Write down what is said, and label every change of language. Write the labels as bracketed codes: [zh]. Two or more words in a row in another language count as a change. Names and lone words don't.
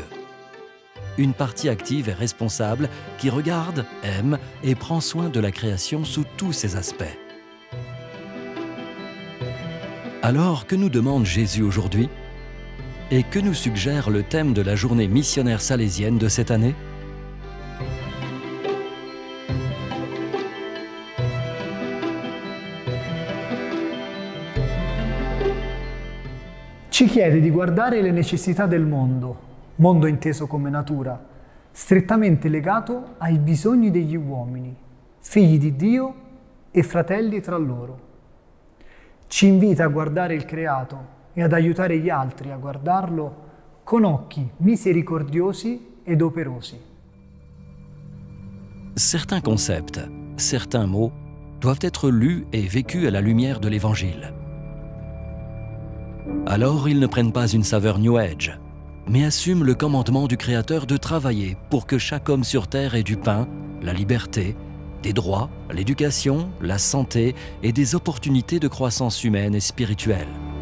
[fr] Une partie active et responsable qui regarde, aime et prend soin de la création sous tous ses aspects. Alors, que nous demande Jésus aujourd'hui ? Et que nous suggère le thème de la journée missionnaire salésienne de cette année ? [it] Ci chiede di guardare le necessità del mondo inteso come natura, strettamente legato ai bisogni degli uomini, figli di Dio e fratelli tra loro. Ci invita a guardare il creato e ad aiutare gli altri a guardarlo con occhi misericordiosi ed operosi. [fr] Certains concepts, certains mots doivent être lus et vécus à la lumière de l'Évangile. Alors ils ne prennent pas une saveur [en] New Age, [fr] mais assument le commandement du Créateur de travailler pour que chaque homme sur terre ait du pain, la liberté, des droits, l'éducation, la santé et des opportunités de croissance humaine et spirituelle.